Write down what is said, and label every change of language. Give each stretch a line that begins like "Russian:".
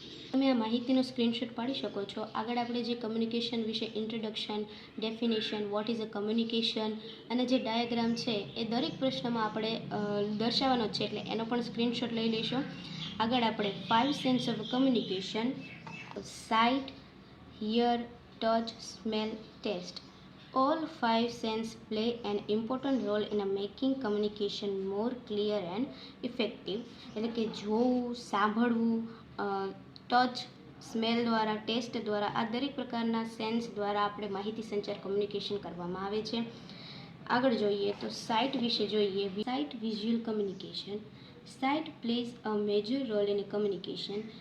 Gujarati: તમે આ માહિતીનો સ્ક્રીનશોટ પાડી શકો છો. આગળ આપણે જે કમ્યુનિકેશન વિશે introduction, definition,
English: what is a communication
Gujarati: અને જે ડાયાગ્રામ છે એ દરેક પ્રશ્નમાં આપણે દર્શાવવાનો છે, એટલે એનો પણ સ્ક્રીનશોટ લઈ લઈશું. આગળ આપણે
English: 5 sense of communication: sight, hear, touch, smell, taste. All 5 senses play an important role in making communication more clear and effective.
Gujarati: એટલે કે જોવું, સાંભળવું, ટચ, સ્મેલ દ્વારા, ટેસ્ટ દ્વારા, આ દરેક પ્રકારના સેન્સ દ્વારા આપણે માહિતી સંચાર કમ્યુનિકેશન કરવામાં આવે છે. આગળ જોઈએ તો સાઇટ વિશે જોઈએ. Site visual communication.
English: Sight plays a major role in communication.